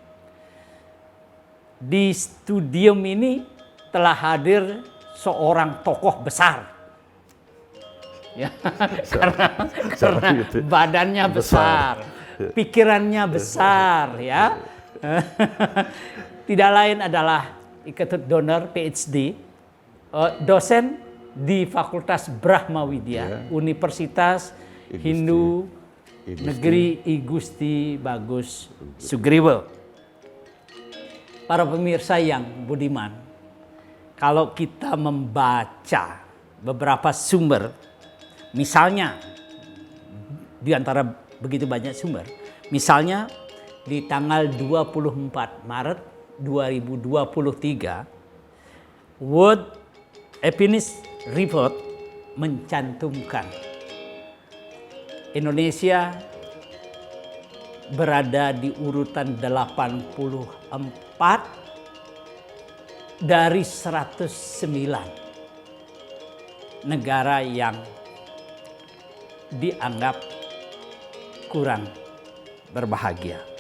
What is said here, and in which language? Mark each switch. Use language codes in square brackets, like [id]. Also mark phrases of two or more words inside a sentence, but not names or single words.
[id] Di studium ini telah hadir seorang tokoh besar, ya, karena badannya besar, pikirannya besar, ya. Tidak lain adalah Iketut Donor PhD, dosen di Fakultas Brahmawidya, Universitas Hindu Negeri I Gusti Bagus Sugriwo. Para pemirsa yang budiman, kalau kita membaca beberapa sumber, misalnya di antara begitu banyak sumber, misalnya di tanggal 24 Maret 2023, World Happiness Report mencantumkan Indonesia berada di urutan 84 dari 109 negara yang dianggap kurang berbahagia.